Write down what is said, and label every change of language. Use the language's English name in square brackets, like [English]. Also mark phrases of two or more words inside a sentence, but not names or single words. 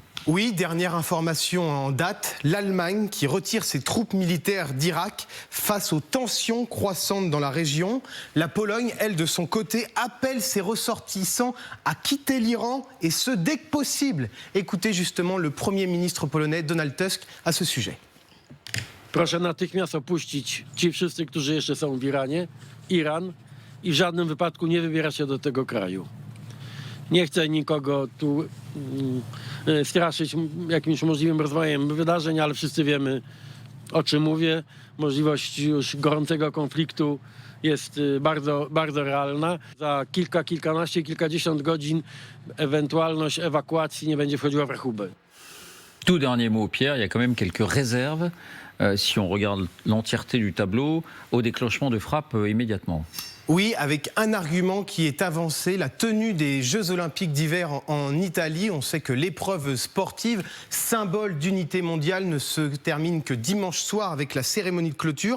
[French] Oui, dernière information en date, l'Allemagne qui retire ses troupes militaires d'Irak face aux tensions croissantes dans la région. La Pologne, elle, de son côté, appelle ses ressortissants à quitter l'Iran et ce, dès que possible. Écoutez justement le Premier ministre polonais Donald Tusk à ce sujet. [Polish] Proszę natychmiast opuścić ci wszyscy, którzy jeszcze są w Iranie, Iran i w żadnym wypadku nie wybierać się do tego kraju. Nie chcę nikogo tu straszyć jakimś możliwym rozwojem wydarzeń, ale wszyscy wiemy, o czym mówię. Możliwość już gorącego konfliktu jest bardzo, bardzo realna. Za kilkanaście, kilkadziesiąt godzin ewentualność ewakuacji nie będzie wchodziła w rachubę. [French] Tout dernier mot, Pierre, il y a quand même quelques réserves, si on regarde l'entièreté du tableau, au déclenchement de frappes immédiatement. Oui, avec un argument qui est avancé, la tenue des Jeux Olympiques d'hiver en Italie. On sait que l'épreuve sportive, symbole d'unité mondiale, ne se termine que dimanche soir avec la cérémonie de clôture.